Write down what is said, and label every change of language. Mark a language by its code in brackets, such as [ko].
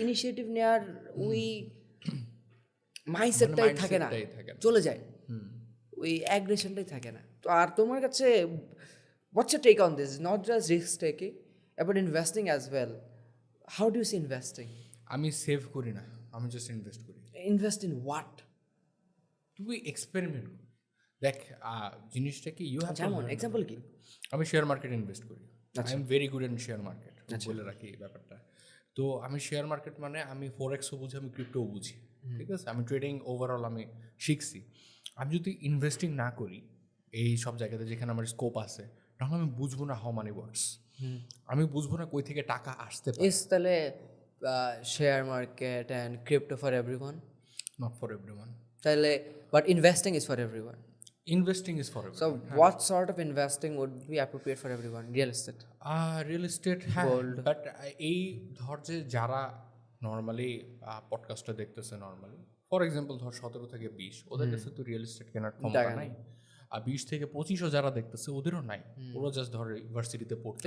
[bn] Initiative নেওয়ার ওই মাইন্ডসেটটাই থাকে না, চলে যায়, ওই অ্যাগ্রেশনটাই থাকে না। তো আর তোমার কাছে [en] what's your take on this? Not just risk taking, but investing as well. How do you see investing? [bn] আমি সেভ করি না, আমি জাস্ট ইনভেস্ট করি। [en] Invest in what? [bn] তুই এক্সপেরিমেন্ট কর, দেখ জিনিসটা কি [en] You have. [bn] যেমন এক্সাম্পল কি? আমি শেয়ার মার্কেটে ইনভেস্ট করি। [en] I am very good in share market, [bn] বলে রাখি এই ব্যাপারটা। তো আমি শেয়ার মার্কেট মানে আমি ফরেক্সও বুঝি, আমি ক্রিপ্টোও বুঝি, ঠিক আছে। আমি ট্রেডিং ওভারঅল আমি শিখছি। আমি যদি ইনভেস্টিং না করি এই সব জায়গাতে যেখানে আমার স্কোপ আছে, তাহলে আমি বুঝবো না [en] How money works. [bn] আমি বুঝবো না কই থেকে টাকা আসতে পারে। [en] তাহলে share market and crypto for everyone? Not for everyone. তাহলে but investing is for everyone. Investing is for everyone. So what sort of investing would be appropriate for everyone? Real estate? [bn] Real estate, হ্যাঁ, but এই ধর যে যারা normally পডকাস্টটা দেখতেছে, normally for example ধর 17 থেকে 20, ওদের কাছে তো রিয়েল এস্টেট কেনার ক্ষমতা নাই। আর 20 থেকে 25ও যারা দেখতেছে ওদেরও নাই, ওরা জাস্ট ধর ইউনিভার্সিটিতে পড়তে।